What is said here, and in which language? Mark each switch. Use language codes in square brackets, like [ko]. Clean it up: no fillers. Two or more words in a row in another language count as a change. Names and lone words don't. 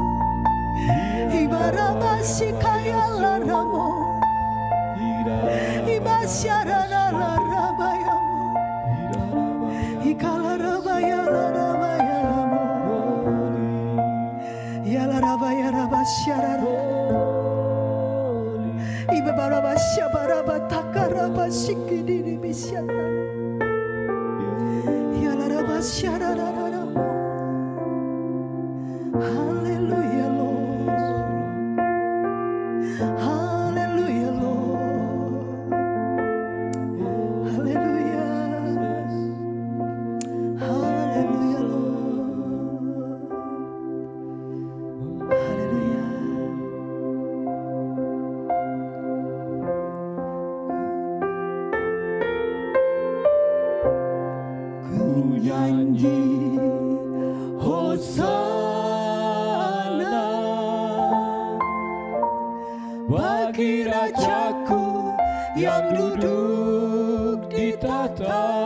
[en] Ibarabashikayalaramo, Ibasharararabayamo, Ikalarabayalarabayalamo, Yalarabaya-rabasharara, Ibabarabashabarabatakarabashikidiribisyata, Yalarabasharararamo. Hallelujah, Lord. Hallelujah, Lord. Hallelujah. Hallelujah, Lord. Hallelujah. [id] Ku nyanyi Hosana bagi Rajaku yang duduk di tahta.